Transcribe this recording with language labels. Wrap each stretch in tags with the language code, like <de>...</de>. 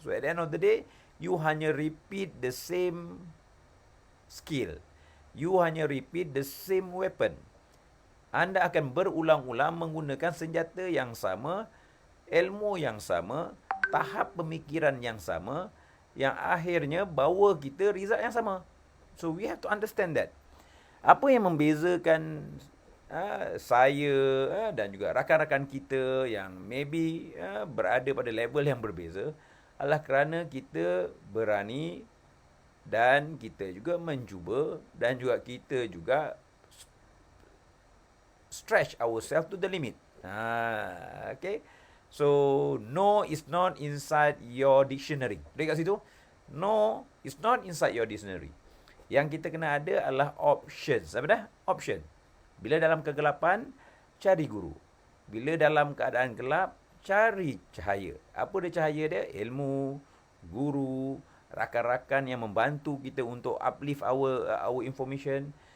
<en>So at the end of the day, you</en> <ms>hanya</ms> <en>repeat the same skill. You</en> <ms>hanya</ms> <en>repeat the same weapon.</en> <ms>Anda akan berulang-ulang menggunakan senjata yang sama, ilmu yang sama, tahap pemikiran yang sama, yang akhirnya bawa kita result yang sama.</ms> <en>So we have to understand that.</en> <ms>Apa yang membezakan saya dan juga rakan-rakan kita yang maybe berada pada level yang berbeza adalah kerana kita berani dan kita juga mencuba dan juga kita juga</ms> <en>stretch ourselves to the limit. Okay. So, no is not inside your dictionary.</en> <ms>Dekat situ,</ms> <en>no is not inside your dictionary.</en> <ms>Yang kita kena ada adalah options. Apa dah? Option. Bila dalam kegelapan, cari guru. Bila dalam keadaan gelap, cari cahaya. Apa dia cahaya dia? Ilmu, guru, rakan-rakan yang membantu kita untuk</ms> <en>uplift our information.</en>